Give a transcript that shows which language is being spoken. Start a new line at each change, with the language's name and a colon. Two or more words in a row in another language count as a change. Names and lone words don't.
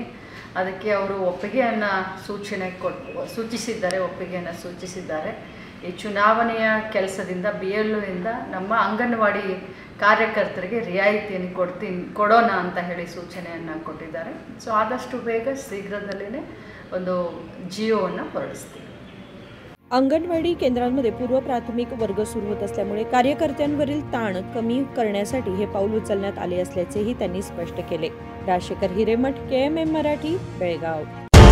Kannada: ಅದಕ್ಕೆ ಅವರು ಒಪ್ಪಿಗೆಯನ್ನು ಸೂಚಿಸಿದ್ದಾರೆ। ಈ ಚುನಾವಣೆಯ ಕೆಲಸದಿಂದ BLO ಇಂದ ನಮ್ಮ ಅಂಗನವಾಡಿ ಕಾರ್ಯಕರ್ತರಿಗೆ ರಿಯಾಯಿತಿಯನ್ನು ಕೊಡೋಣ ಅಂತ ಹೇಳಿ ಸೂಚನೆಯನ್ನು ಕೊಟ್ಟಿದ್ದಾರೆ। ಸೊ ಆದಷ್ಟು ಬೇಗ ಶೀಘ್ರದಲ್ಲೇ ಒಂದು ಜಿಯೋವನ್ನು ಹೊರಡಿಸ್ತೀವಿ।
Marathi: अंगणवाडी केंद्रांमध्ये पूर्व प्राथमिक वर्ग सुरू होत असल्यामुळे कार्यकर्त्यांवरील ताण कमी करण्यासाठी हे पाऊल उचलण्यात आले असल्याचेही त्यांनी स्पष्ट केले। राजशेखर हिरेमठ, KMM मराठी, बेळगाव।